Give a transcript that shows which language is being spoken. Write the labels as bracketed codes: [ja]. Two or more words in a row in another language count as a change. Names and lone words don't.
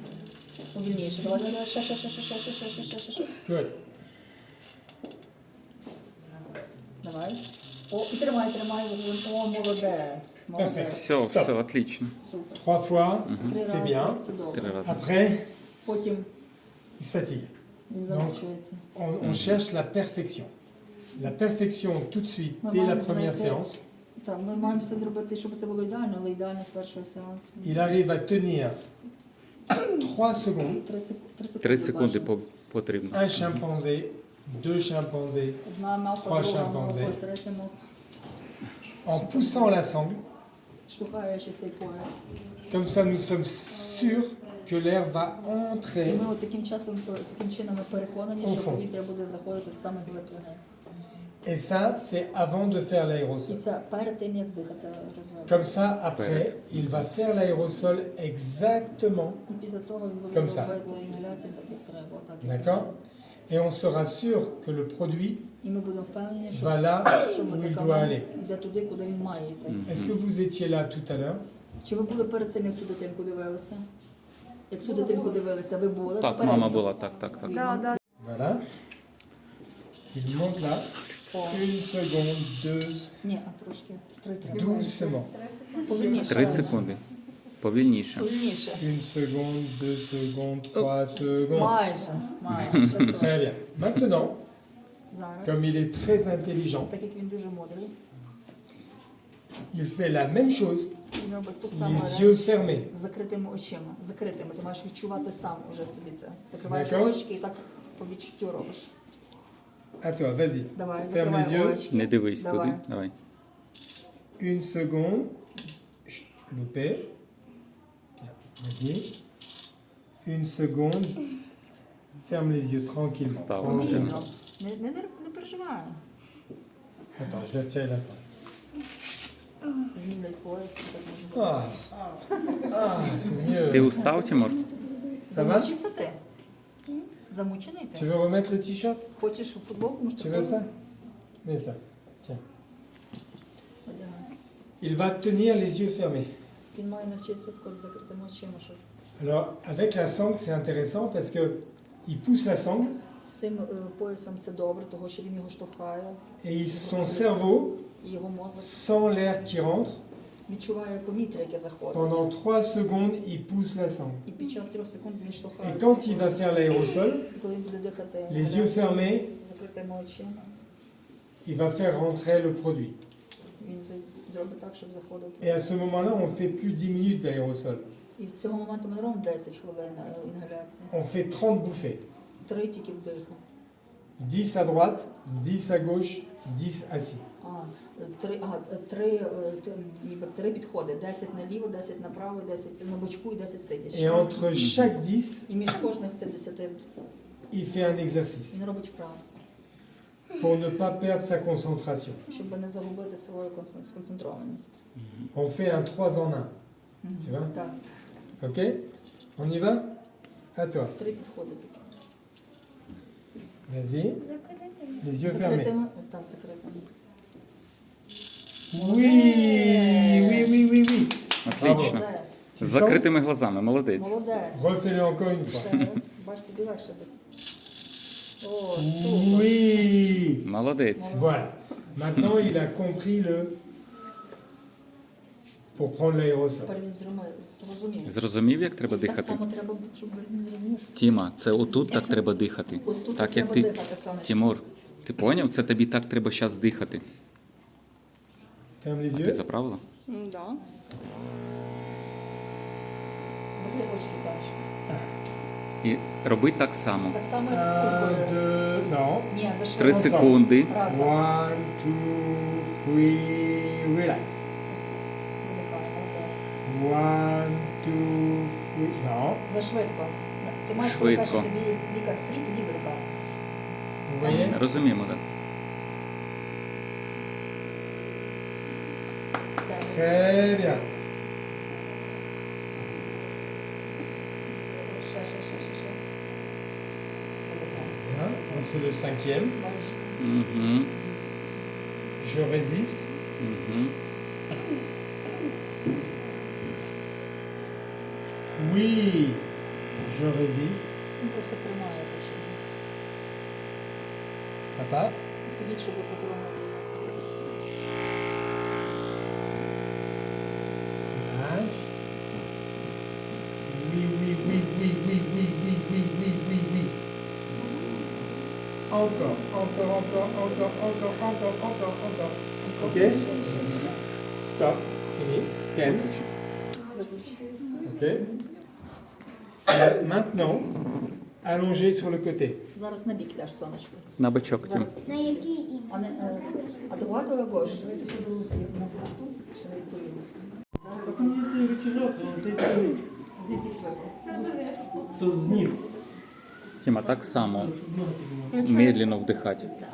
[uk] Повільніше. Давай. Ще. Good. Давай. О, і тримай. О, молодець. Молодець. Все, Стоп. [ru] все, отлично. [uk] Супер. [fr] 3 fois, [uk] Три [fr] c'est [uk] рази, [fr] bien. [uk] це добре. 3 рази. [fr] Après, [uk] Потім [fr] il se fatigue. [uk] він замучується. [fr] On cherche la perfection. La perfection tout de suite, [uk] Ми [fr] dès la [uk] маємо [fr] première [uk] знайти- [fr] séance. [uk] Так, ми маємо все зробити, щоб це було ідеально, але ідеально з першого сеансу. [fr] Il arrive à tenir 3 secondes. [uk] 3 3 секунди потрібно. [fr] Un chimpanzé, 2 chimpanzés, [uk] Одна мавпа, [fr] Trois [uk] друга [fr] chimpanzés. [uk] мавпа, третя мавпа. [fr] en poussant la sangle. [uk] Штовхаючи цей пояс. [fr] Comme ça, nous sommes sûrs que l'air va [uk] І [fr] entrer. [uk] ми от таким чином ми переконані, [fr] Au [uk] що [fr] fond. [uk] повітря буде заходити в саме глиб легень. [fr] Et ça, c'est avant de faire [uk] І [fr] l'aérosol. [uk] це перед тим, як дихати разом. [fr] Comme ça, après, il va faire l'aérosol exactement. [uk] І після того він буде [fr] Comme ça. [uk] робити інгаляцію так, як треба. Отак, як [fr] D'accord? [uk] треба. [fr] Et on sera sûr que le produit [uk] І ми будемо впевнені, що, [fr] va là [uk] що [fr] où il doit [uk] медикамент [fr] aller. [uk] йде туди, куди він має йти. [fr] Est-ce que vous étiez là tout à l'heure? [uk] Чи ви були перед цим, як цю дитинку дивилися? Як цю дитинку дивилися, ви були? Так, Попередньо. мама була, так. Да. [fr] Voilà. Il monte là. Une seconde, deux, [uk] Ні, а трошки. Три треба. [fr] doucement. [uk] Повільніше. 3 секунди. Повільніше. Повільніше. [fr] Une seconde, 2 secondes, 3 secondes. [uk] Майже. Ще [fr] Très [uk] трошки. [fr] bien. Maintenant, [uk] Зараз. [fr] comme il est très intelligent, [uk] Так як він дуже мудрий, [fr] il fait la même chose, [uk] він робить ту саму [fr] les yeux [uk] річ [fr] fermés. [uk] з закритими очима. Закритими. Ти маєш відчувати сам уже собі це. Закриваєш [fr] D'accord. [uk] очки і так по відчуттю робиш. [fr] À toi, vas-y. [uk] Давай, [fr] Ferme les [uk] закривай [fr] yeux. [uk] очки. Не дивись Давай. туди. Давай. [fr] Une seconde. Chut, loupé. Bien, vas-y. Une seconde. Ferme les yeux tranquille. Stop. [uk] Повільно. Не переживай. [fr] Attends, je vais retirer la sangle. [uk] Знімлять пояс, і так можна. [fr] C'est [uk] Ти [fr] mieux. [uk] устав, Тимур? [fr] Ça va? [uk] Замучився ти? Замучений [fr] Tu [uk] ти? [fr] veux remettre le t-shirt? [uk] Хочеш футболку? Може, [fr] Tu veux ça? Mets ça. Tiens. Il va tenir les yeux fermés. [uk] Він має навчитися тако з закритими очима, щоб [fr] Alors, avec la sangle, c'est intéressant parce que il pousse la sangle [uk] з цим поясом це добре, того що він його штовхає, [fr] et son cerveau [uk] і його мозок [fr] sent l'air qui rentre [uk] відчуває повітря, яке заходить. [fr] Pendant 3 secondes, il pousse la sangle. [uk] І під час 3 секунд він [fr] Et [uk] штовхається. [fr] quand il va faire l'aérosol, [uk] І коли він буде дихати [fr] les yeux fermés, [uk] з закритими очима, [fr] il va faire rentrer le produit. [uk] він зробить так, щоб заходив. [fr] Et à ce moment-là, on fait plus 10 minutes d'aérosol. [uk] І з цього моменту ми не робимо 10 хвилин інгаляції. [fr] On fait 30 bouffées. [uk] 3 тільки вдиху. [fr] 10 à droite, 10 à gauche, 10 assis. [uk] Три підходи. 10 наліво, 10 направо, 10 на бочку і 10 сидячи. [fr] Et entre chaque 10, [uk] І між кожних це 10 [fr] il fait un exercice [uk] він робить вправо, [fr] pour ne pas perdre sa concentration. [uk] щоб не загубити свою сконцентрованість. [fr] On fait un 3 en 1. Tu vois? [uk] Так, [fr] Ok? On y va? À toi. [uk] 3 підходи такі. [fr] Vas-y. Les yeux fermés. [uk] Закритими, так, закритими. [fr] Oui, oui, oui, oui, oui. [uk] Отлично. Молодець. З закритими глазами, молодець. Молодець. [fr] Refais-le encore une fois. [uk] Ще раз. Бачите, тобі легше без. О, супер. [fr] Oui. [uk] Молодець. [fr] Voilà. Maintenant, il a compris le... Pour prendre l'aérosol. [uk] Тепер він зрозумів. Зрозумів, як треба І так дихати? само треба, щоб він зрозумів, що Тіма, це отут так треба дихати. ось тут Так як треба ти. дихати, сонечко. Тімур, ти поняв? Це тобі так треба зараз дихати. [fr] Ferme les [uk] А ти [fr] yeux. [uk] заправила? Да. Закрий очі, сонечко. І роби так само. Так само, як з 1, трубкою. [fr] 2, non. [uk] Ні, за 3 швидко. секунди. Разом. [fr] 1, 2, 3, relax. [uk] Видихай, 1, молодець. [fr] 2, 3, non. [uk] За швидко. Ти маєш Швидко. коли каже, тобі лікар фрі, тоді видихай. [fr] Vous voyez? [uk] Розуміємо, так? Все. [fr] Très bien. [uk] Ще. Видихай. [fr] Bien. Donc c'est le 5e. [uk] Бачиш? Угу. [fr] Je résiste. [uk] Угу. [fr] Oui. Je résiste. [uk] Він просто тримає так, щоб. [fr] Papa. [uk] Ходіть, щоб ви потримали. [fr] Lâche. Oui, oui, oui, oui, oui, oui, oui, oui, oui, oui, oui. Encore. Ok? Stop. Fini. Ken. Ok? Maintenant, allongé sur le côté. [uk] Зараз на бік ляж, сонечко. На бочок, Тім. Зараз. А до готового Гош? Ще не відповіли. Звідки сверху? Тіма, так само. Медленно вдихати.